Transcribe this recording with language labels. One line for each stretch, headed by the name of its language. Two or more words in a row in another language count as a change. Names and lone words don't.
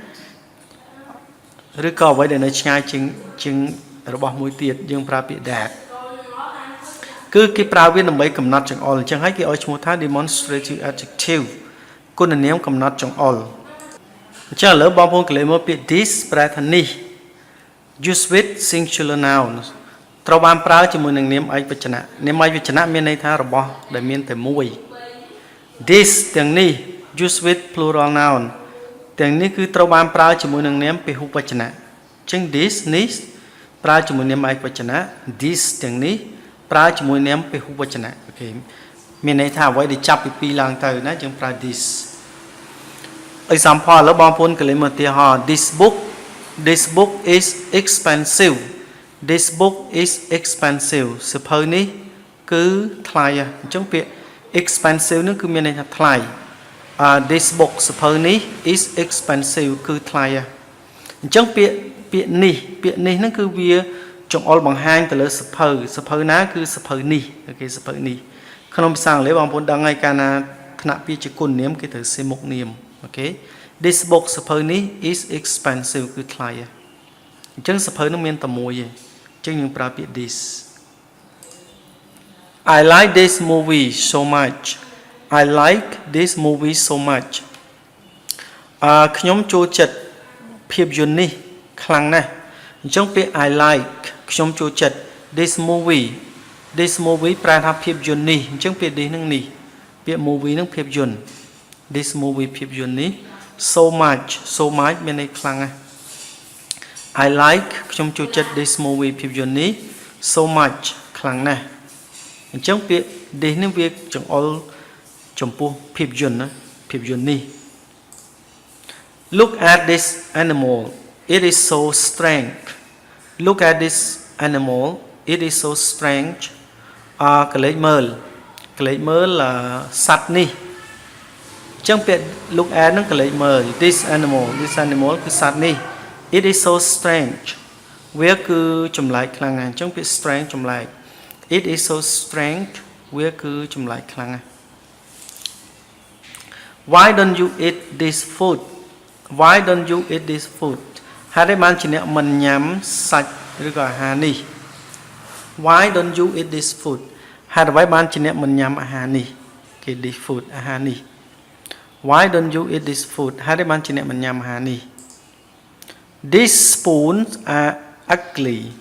Khmer: ឬក៏អ្វីដែលនៅឆ្ងាយជាងរបស់មួយទៀតយើងប្រើពាក្យ that គឺគេប្រើវាដើម្បីកំណត់ចង្អុលអញ្ចឹងហើយគេឲ្យឈ្មោះថា
English: demonstrative adjective
Khmer: គុណនាមកំណត់ចង្អុលអញ្ចឹងឥឡូវបងប្អូនកន្លែងមកពាក្យ this ប្រែថានេះ
English: use with singular nouns
Khmer: ត្រូវបានប្រើជាមួយនឹងនាមឯកវចនៈ នាមឯកវចនៈមានន័យថារបស់ដែលមានតែមួយ this ទាំងនេះ
English: use with plural noun
Khmer: ទាំងនេះគឺត្រូវបានប្រើជាមួយនឹងនាមពហុវចនៈអញ្ចឹង this នេះប្រើជាមួយនាមឯកវចនៈ this ទាំងនេះប្រើជាមួយនាមពហុវចនៈអូខេមានន័យថាអ្វីដែលចាប់ពី2ឡើងទៅណាយើងប្រើ
English: this example
Khmer: ឥឡូវបងប្អូនកន្លែងមកឧទាហរណ៍
English: this book is expensive this book is expensive
Khmer: សៀវភៅនេះគឺថ្លៃអញ្ចឹងពាក្យ expensive នឹងគឺមានន័យថាថ្លៃ this book សៀវភៅនេះ
English: is expensive
Khmer: គឺថ្លៃអញ្ចឹងពាក្យនេះហ្នឹងគឺវាចង្អុលបង្ហាញទៅលើសៀវភៅណាគឺសៀវភៅនេះអូខេសៀវភៅនេះក្នុងភាសាអង់គ្លេសបងប្អូនដឹងហើយកាលណាថ្នាក់ពាក្យជាគុណនាមគេត្រូវសេមុខនាមអូខេ
English: this book
Khmer: សៀវភៅនេះ
English: is expensive
Khmer: គឺថ្លៃអញ្ចឹងសៀវភៅនឹងមានតែមួយទេអញ្ចឹងយើងប្រើពាក្យ this
English: I like this movie so much I like this movie so much
Khmer: ខ្ញុំចូលចិត្តភាពយន្តនេះខ្លាំងណាស់អញ្ចឹង ពាក្យ
English: I like
Khmer: ខ្ញុំចូលចិត្ត
English: this movie
Khmer: ប្រែថាភាពយន្តនេះអញ្ចឹងពាក្យ this នឹងនេះពាក្យ movie នឹងភាពយន្ត
English: this movie
Khmer: ភាពយន្តនេះ
English: so much
Khmer: មានន័យខ្លាំងណាស់
English: I like
Khmer: ខ្ញុំចូលចិត្ត
English: this movie
Khmer: ភាពយន្តនេះ
English: so much
Khmer: ខ្លាំងណាស់អញ្ចឹងពាក្យ this នេះវាចង្អុលចំពោះភាពយន្តណាភាពយន្តនេះ
English: Look at this animal it is so strange Look at this animal it is so
Khmer: strange កលេចមើលសត្វនេះអញ្ចឹងពាក្យ
English: look at
Khmer: ហ្នឹងកលេចមើល
English: this animal
Khmer: គឺសត្វនេះ
English: it is so strange
Khmer: វាគឺចម្លែកខ្លាំងណាស់អញ្ចឹងពាក្យ strange ចម្លែក
English: it is so strange
Khmer: វាគឺចម្លែកខ្លាំងណាស់
English: Why don't you eat this food
Khmer: ហើយតែបានជាអ្នកមិនញ៉ាំសាច់ឬក៏អាហារនេះ
English: Why don't you eat this food
Khmer: ហើយអ្វីបានជាអ្នកមិនញ៉ាំអាហារនេះគេ
English: this food
Khmer: អាហារនេះ
English: Why don't you eat this food
Khmer: ហើយតែបានជាអ្នកមិនញ៉ាំអាហារនេះ
English: These spoons are ugly